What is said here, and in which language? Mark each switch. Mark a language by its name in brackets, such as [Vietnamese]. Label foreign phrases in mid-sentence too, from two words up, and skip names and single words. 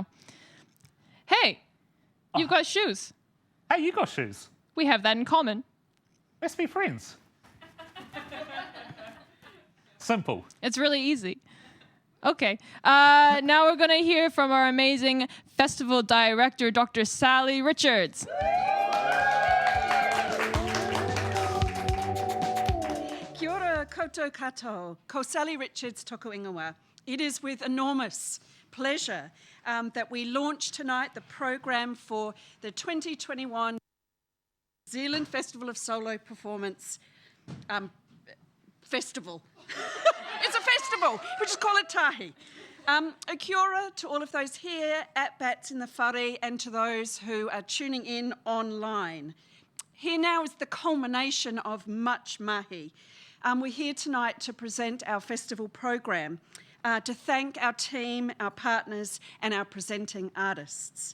[English] Hey, you've got shoes. Hey, you got shoes. We have that in common. Let's be friends. Simple. It's really easy. Okay. Now we're going to hear from our amazing festival director, Dr. Sally Richards. [Māori] Kia ora koutou katoa, ko Sally Richards toko ingoa. [English] It is with enormous pleasure that we launch tonight the program for the 2021 New Zealand Festival of Solo Performance Festival. It's a festival. We just call it TAHI. A [Māori] kia ora [English] to all of those here at Bats in the Whare and to those who are tuning in online. Here now is the culmination of much mahi. We're here tonight to present our festival program, to thank our team, our partners, and our presenting artists.